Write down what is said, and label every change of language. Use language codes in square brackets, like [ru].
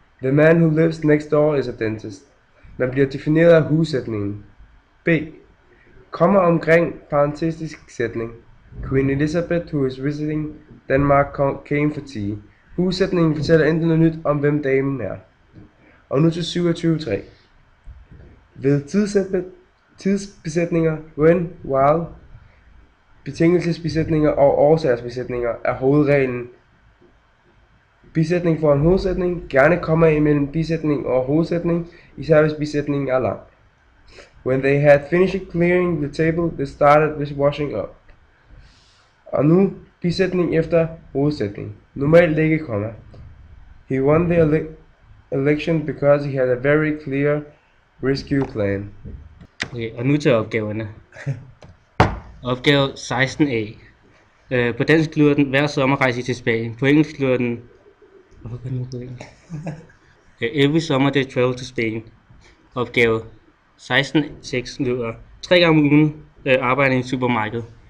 [en] The man who lives next door is a dentist. [da] Man bliver defineret af who-sætningen. B. Komma omkring parentetisk sætning. [en] Queen Elizabeth, who is visiting Denmark, came for tea. [da] Who-sætningen fortæller enten noget nyt om, hvem damen er. Og nu til 27.3. Ved tidsbesætninger, when, while, betingelsesbesætninger og årsagsbesætninger er hovedreglen. Bisætning for en hovedsætning, gerne komma imellem bisætning og hovedsætning, især hvis bisætningen er lang. [en] When they had finished clearing the table, they started with washing up. [da] Og nu bisætning efter hovedsætning. Normalt ikke komma. [en] He won the election because he had a very clear rescue plan. [da] Okay, og nu til opgaverne. Opgave 16a. På dansk lyder den hver sommer rejse til Spanien. På engelsk lyder den every summer they travel to Spain. Opgave 16.6 lyder 3 gange om ugen arbejder i en supermarked.